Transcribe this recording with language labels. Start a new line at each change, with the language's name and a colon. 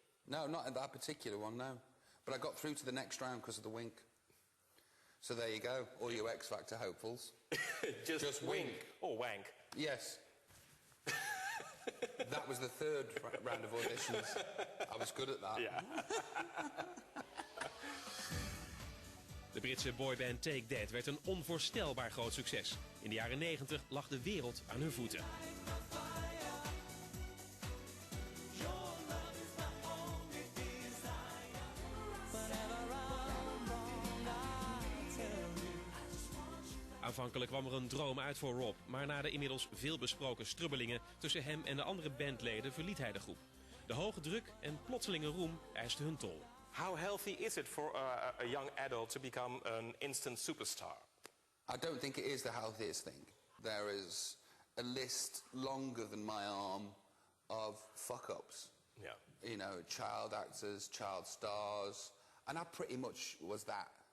English: No, not in that particular one, no. But I got through to the next round because of the wink. So there you go, all you X Factor hopefuls. Just wink. Or wank. Yes. That was the third round of auditions. I was good at that. Yeah.
Dutch: De Britse boyband Take That werd een onvoorstelbaar groot succes. In de jaren 90 lag de wereld aan hun voeten. Aanvankelijk kwam er een droom uit voor Rob, maar na de inmiddels veel besproken strubbelingen tussen hem en de andere bandleden verliet hij de groep. De hoge druk en plotselinge roem eisten hun tol.
English: How healthy is it for a young adult to become an instant superstar? I don't think it is the healthiest thing. There is a list longer than my arm of fuck-ups. Yeah. You know, child actors, child stars, and I pretty much was that.